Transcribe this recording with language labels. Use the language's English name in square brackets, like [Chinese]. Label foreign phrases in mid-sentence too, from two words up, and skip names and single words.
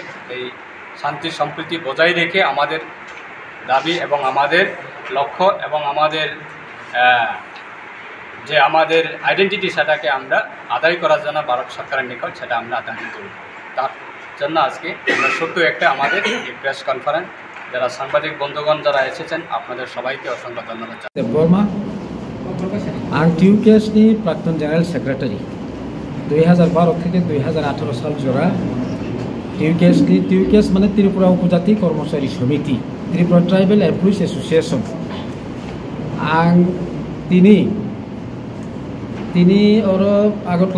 [Bangla] এই শান্তি সম্প্রীতি বজায় রেখে আমাদের দাবি এবং আমাদের লক্ষ্য এবং আমাদের যে আমাদের আইডেন্টিটি সেটাকে আমরা আদায় করার জন্য ভারত সরকারের নিকট সেটা আমরা আদায় করব। তার জন্য আজকে আমরা ছোট্ট একটা আমাদের এই প্রেস কনফারেন্স যারা সাংবাদিক বন্ধুগণ যারা এসেছেন আপনাদের সবাইকে অসংখ্য ধন্যবাদ। [Kok Borok] বর্মা आं टिउकेएसनि प्राक्तन [English] General Secretary [Kok Borok] 2012 থেকে 2018 साल जरा टिउकेएस माने त्रिपुरा उपजाति कर्मचारी समिति त्रिपुरा ट्राइबल एमप्लॉइज एसोसिएशन आं तिनी और आगरतला